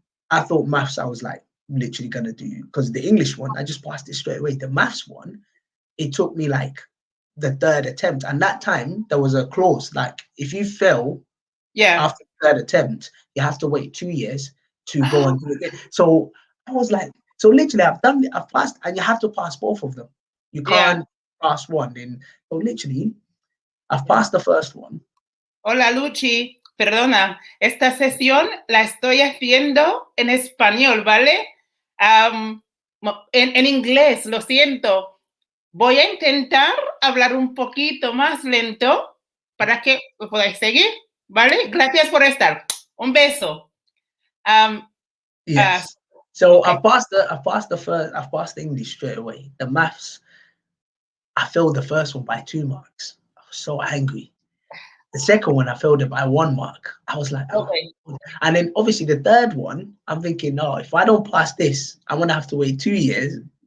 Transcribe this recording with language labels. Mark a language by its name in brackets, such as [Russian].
[English] But I thought maths I was like literally gonna do, because the English one I just passed it straight away. The maths one, it took me like the third attempt, and that time there was a clause like if you fail after the third attempt, you have to wait 2 years to go and do it again. So I was like, so literally I've passed, and you have to pass both of them. You can't pass one. And so literally I've passed the first one. [Spanish] Hola Luchi, perdona, esta sesión la estoy haciendo en español, ¿vale? En inglés, lo siento. Voy a intentar hablar un poquito más lento para que podáis seguir, ¿vale? Gracias por estar. Un beso. [English] Yes. So I passed the English straight away. The maths, I failed the first one by 2 marks. I was so angry. The second one, I failed it by 1 mark. I was like, And then obviously the third one, I'm thinking, no, if I don't pass this, I'm gonna have to wait 2 years.